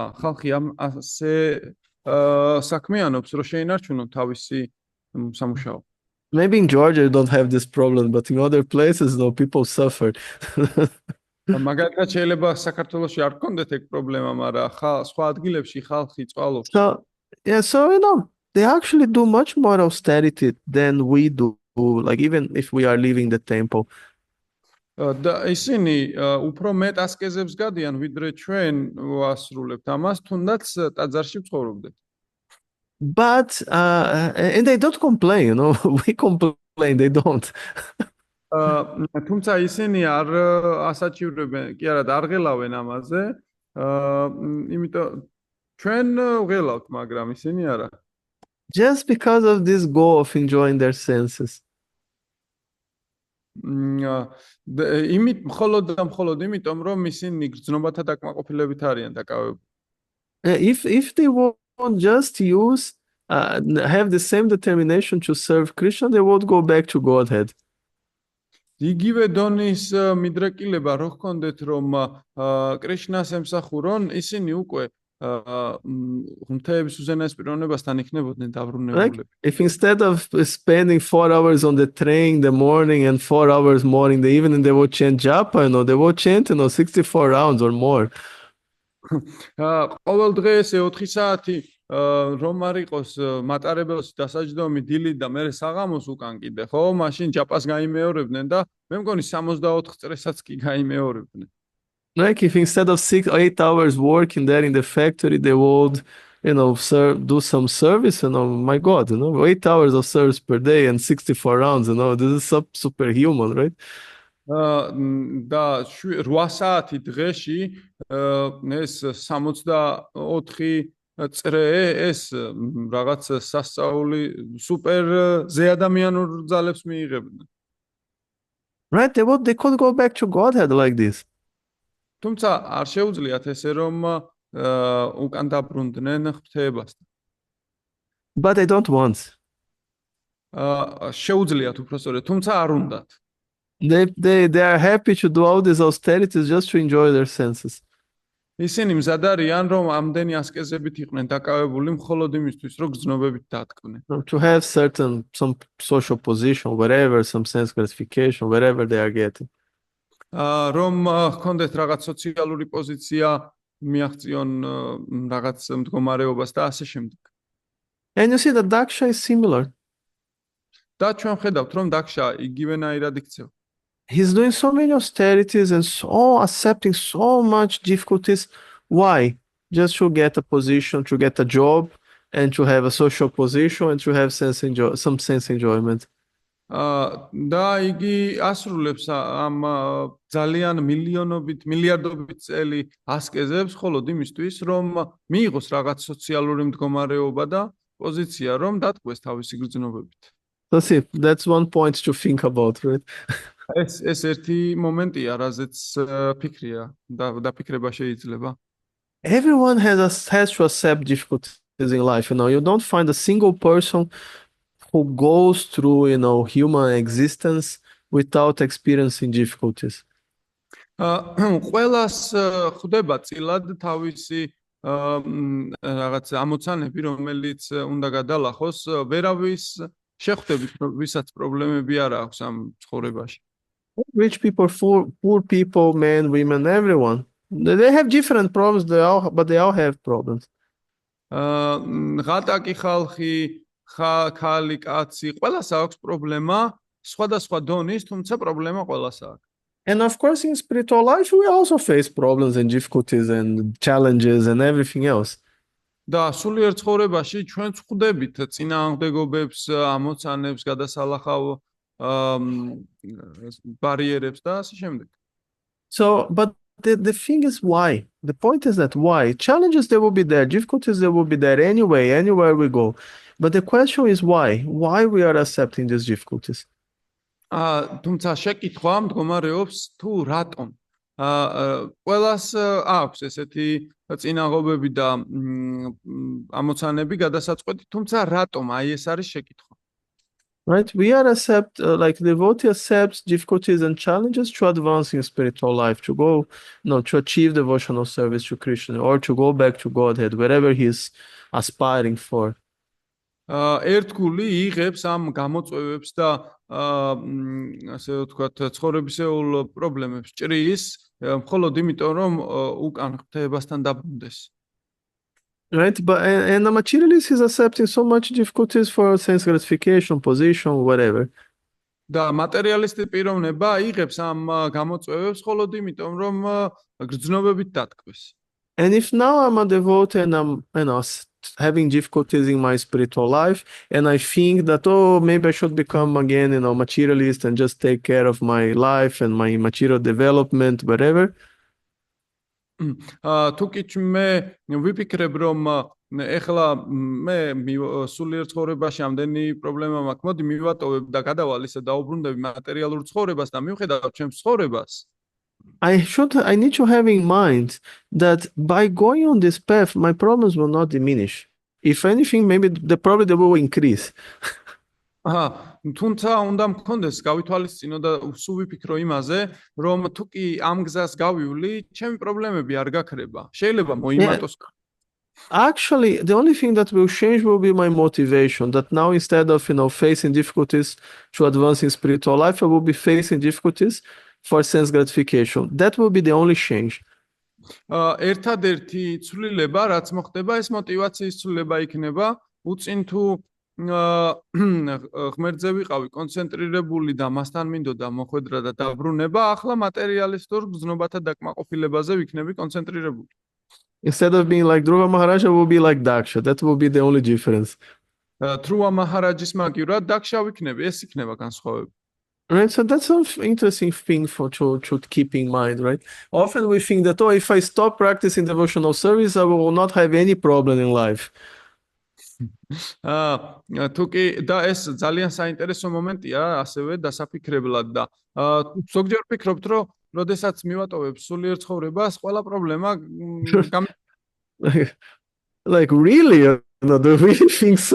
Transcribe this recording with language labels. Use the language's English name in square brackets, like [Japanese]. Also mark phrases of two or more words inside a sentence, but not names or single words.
[Georgian] ხალხი ასე საქმიანობს, რომ შეინარჩუნონ თავისი სამუშაო. [English] Maybe in Georgia you don't have this problem, but in other places, people suffer. [Georgian] მაგალითად შეიძლება საქართველოში არ გქონდეთ ეგ პრობლემა, მაგრამ სხვა ადგილებში ხალხი წვალობს. [English] So they actually do much more austerity than we do, like even if we are leaving the temple. [Georgian] და ისინი უფრო მეტ ასკეზებს გადიან, ვიდრე ჩვენ ვასრულებთ ამას, თუნდაც ტაძარში ვცხოვრობდეთ. [English] But and they don't complain, we complain, they don't. [Georgian] თუმცა ისინი არ ასაჩივრებენ, კი არა, არ ღელავენ ამაზე. იმიტომ ჩვენ ვღელავთ, მაგრამ ისინი არა. [English] Just because of this goal of enjoying their senses. [Georgian] მხოლოდ იმიტომ, რომ ისინი გრძნობათა დაკმაყოფილებით არიან დაკავებული. [English] If they won't just have the same determination to serve Krishna, they won't go back to Godhead. [Georgian] იგივე დონის მიდრეკილება რო ჰქონდეთ, რომ კრიშნას ემსახურონ, ისინი უკვე ღმრთების უზენაეს პიროვნებასთან იქნებოდნენ დაბრუნებულები. [English] If instead of spending 4 hours on the train in the morning and 4 hours more in the evening, they would chant japa, they would chant 64 rounds or more. [Georgian] ყოველ დღე ესე 4 საათი რომ არ იყოს მატარებელში დასაჯდომი დილით და მერე საღამოს უკან კიდე, ხო? მაშინ ჯაპას გაიმეორებდნენ და მე მგონი 64 წრესაც კი გაიმეორებდნენ. [English] Like if instead of 6-8 hours working there in the factory, they would, do some service, my God, 8 hours of service per day and 64 rounds, this is superhuman, right? [Georgian] და 8 საათი დღეში ეს 64 წრე ეს რაღაც სასწაული სუპერ ზეადამიანურ ძალებს მიიღებდნენ. [English] Right, they could go back to Godhead like this. [Georgian] თუმცა არ შეუძლიათ ესე რომ უკან დაბრუნდნენ ღვთაებასთან. [English] But they don't want. [Georgian] შეუძლიათ უпростоრე, თუმცა არ უნდათ. [English] They are happy to do all these austerities just to enjoy their senses. [Georgian] ისინი მზად არიან რომ ამდენი ასკეზებით იყვნენ დაკავებული მხოლოდ იმისთვის რომ გრძნობებით დატკნენ. [English] To have some social position, wherever, some sense gratification, wherever they are getting. [Georgian] რომ ჰქონდეთ რაღაც სოციალური პოზიცია, მიაღწიონ რაღაც მდგომარეობას და ასე შემდეგ. [English] And you see that Daksha is similar. [Georgian] და ჩვენ ხედავთ რომ დაქშა იგივენაირად იქცევა. [English] He's doing so many austerities and accepting so much difficulties. Why? Just to get a position, to get a job, and to have a social position, and to have some sense enjoyment. [Georgian] და იგი ასრულებს ამ ძალიან მილიონობით, მილიარდობით წელი ასკეზებს მხოლოდ იმისთვის, რომ მიიღოს რაღაც სოციალური მდგომარეობა და პოზიცია, რომ დატყვეს თავისი გრძნობებით. [English] That's one point to think about, right? [Georgian] ეს ერთი მომენტია, რაზეც ფიქრია და დაფიქრება შეიძლება. [English] Everyone has to accept difficulties in life. You don't find a single person who goes through, human existence without experiencing difficulties. [Georgian] ყველას ხვდება წილად თავისი რაღაც ამოცანები, რომელიც უნდა გადალახოს, ვერავის შეხვდებით, ვისაც პრობლემები არ აქვს ამ ცხოვრებაში. [English] Rich people, poor people, men, women, everyone. They have different problems, but they all have problems. [Georgian] ღატაკი ხალხი, ხალი, კაცი, ყველას აქვს პრობლემა, სხვადასხვა დონის, თუმცა პრობლემა ყველას აქვს. [English] And of course, in spiritual life, we also face problems and difficulties and challenges and everything else. [Georgian] და სულიერ ცხოვრებაში ჩვენ ვხვდებით წინააღმდეგობებს, ამოცანებს, გადასალახავ ბარიერებს და ასე შემდეგ. [English] So, but the thing is why? The point is that why? Challenges, they will be there. Difficulties, they will be there anyway, anywhere we go. But the question is why? Why we are accepting these difficulties? [Georgian] თუმცა შეკითხვა მდგომარეობს თუ რატომ. ყველას აქვს ესეთი წინაღობები და ამოცანები გადასაწყვეტი, თუმცა რატომ? აი ეს არის შეკითხვა. [English] Right? We are like the devotee accepts difficulties and challenges to advance in spiritual life, to go, to achieve devotional service to Krishna, or to go back to Godhead, wherever he's aspiring for. [Georgian] ერთგული იღებს ამ გამოწვევებს და ასე ვთქვათ, ცხოვრებისეულ პრობლემებს ჭრის, მხოლოდ იმიტომ, რომ უკან ღვთაებასთან დაბრუნდეს. [English] Right, and the materialist is accepting so much difficulties for sense gratification, position, whatever. [Georgian] და მატერიალისტი პიროვნება იღებს ამ გამოწვევებს მხოლოდ იმიტომ, რომ გრძნობებით დატკბეს. [English] And if now I'm a devotee and I'm, having difficulties in my spiritual life, and I think that, maybe I should become again, materialist and just take care of my life and my material development, whatever. [Georgian] თუკი მე ვიფიქრებ, რომ ეხლა მე სულიერ ცხოვრებაში ამდენი პრობლემა მაქვს, მოდი მივატოვებ და გადავალ ისე დაუბრუნდები მატერიალურ ცხოვრებას და მივხედავ ჩემს ცხოვრებას. [English] I need to have in mind that by going on this path, my problems will not diminish. If anything, maybe they will increase. [Georgian] თუმცა უნდა მქონდეს გავითვალისწინო და სულ ვიფიქრო იმაზე, რომ თუკი ამ გზას გავივლი, ჩემი პრობლემები არ გაქრება. შეიძლება მოიმატოს. [English] Actually, the only thing that will change will be my motivation. That now instead of facing difficulties to advance in spiritual life, I will be facing difficulties for sense gratification. That will be the only change. [Georgian] ერთადერთი ცვლილება, რაც მოხდება, ეს მოტივაციის ცვლილება იქნება, უწინ თუ ღმერთზე ვიყავი კონცენტრირებული და მასთან მინდოდა მოხვედრა და დაბრუნება, ახლა მატერიალისტურ გრძნობათა დაკმაყოფილებაზე ვიქნები კონცენტრირებული. [English] Instead of being like Dhruva Maharaj, I will be like Daksha. That will be the only difference. [Georgian] Dhruva Maharaj's მაგივრად Daksha ვიქნები, ეს იქნება განსხვავება. [English] Right, so that's an interesting thing to keep in mind, right? Often we think that, if I stop practicing devotional service, I will not have any problem in life. [Georgian] თუკი და ეს ძალიან საინტერესო მომენტია, ასევე დასაფიქრებლად და ზოგჯერ ვფიქრობთ, რომ როდესაც მივატოვებ სულიერ ცხოვრებას, ყველა პრობლემა [English] like really, do we think so?